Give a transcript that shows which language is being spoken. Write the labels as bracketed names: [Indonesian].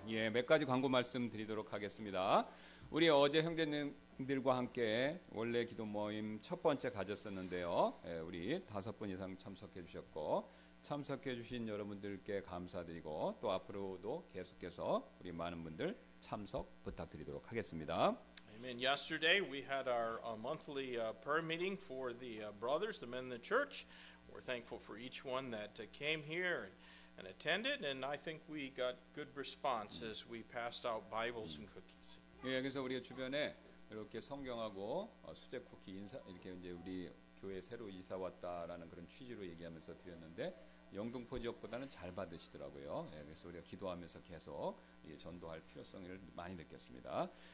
[Korean] 예, 몇 가지 광고 말씀 드리도록 하겠습니다. 우리 어제 형제님들과 함께 원래 기도 모임 첫 번째 가졌었는데요. 우리 5분 이상 참석해 주셨고 참석해 주신 여러분들께 감사드리고 또 앞으로도 계속해서 우리 많은 분들 참석 부탁드리도록 하겠습니다. [English] Amen. Yesterday we had our monthly prayer meeting for the brothers, the men in the church. We're thankful for each one that came here and attended, and I think we got good response as we passed out Bibles and cookies. [Korean] 예, 그래서 우리 주변에 이렇게 성경하고 수제 쿠키 인사 이렇게 이제 우리 교회 새로 이사 왔다라는 그런 취지로 얘기하면서 드렸는데 영등포 지역보다는 잘 받으시더라고요. 예, 그래서 우리가 기도하면서 계속 전도할 필요성을 많이 느꼈습니다.